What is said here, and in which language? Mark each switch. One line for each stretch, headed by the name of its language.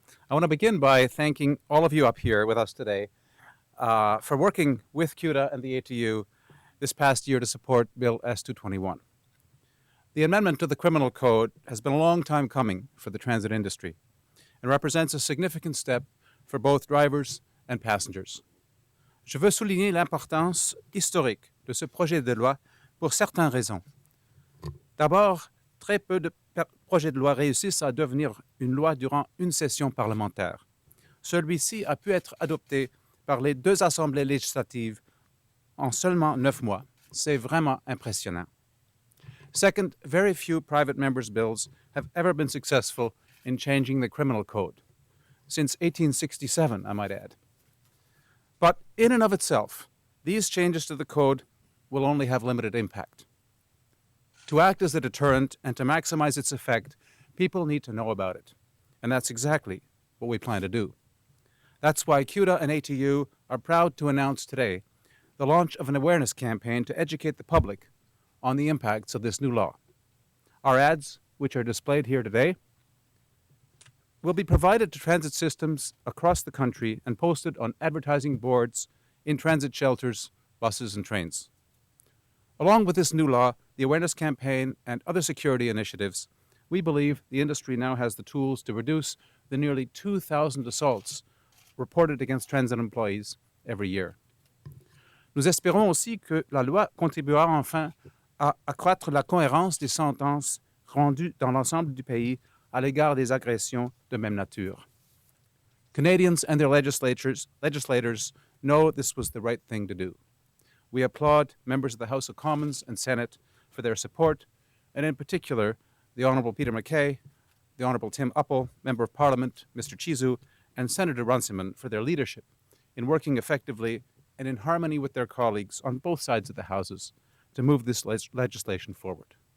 English: I want to begin by thanking all of you up here with us today for working with CUTA and the ATU this past year to support Bill S221. The amendment to the Criminal Code has been a long time coming for the transit industry and represents a significant step for both drivers and passengers.
French: Je veux souligner l'importance historique de ce projet de loi pour certaines raisons. D'abord, très peu de projets de loi réussissent à devenir une loi durant une session parlementaire. Celui-ci a pu être adopté par les deux assemblées législatives en seulement 9 mois. C'est vraiment impressionnant.
English: Second, very few private members' bills have ever been successful in changing the criminal code. Since 1867, I might add. But in and of itself, these changes to the code will only have limited impact. To act as a deterrent and to maximize its effect, people need to know about it. And that's exactly what we plan to do. That's why CUTA and ATU are proud to announce today the launch of an awareness campaign to educate the public on the impacts of this new law. Our ads, which are displayed here today, will be provided to transit systems across the country and posted on advertising boards, in transit shelters, buses, and trains. Along with this new law, the awareness campaign, and other security initiatives, we believe the industry now has the tools to reduce the nearly 2,000 assaults reported against transit employees every year.
French: Nous espérons aussi que la loi contribuera enfin à accroître la cohérence des sentences rendues dans l'ensemble du pays à l'égard des agressions de même nature.
English: Canadians and their legislators know this was the right thing to do. We applaud members of the House of Commons and Senate for their support, and in particular, the Honourable Peter MacKay, the Honourable Tim Uppal, Member of Parliament, Mr. Chizu, and Senator Runciman for their leadership in working effectively and in harmony with their colleagues on both sides of the Houses to move this legislation forward.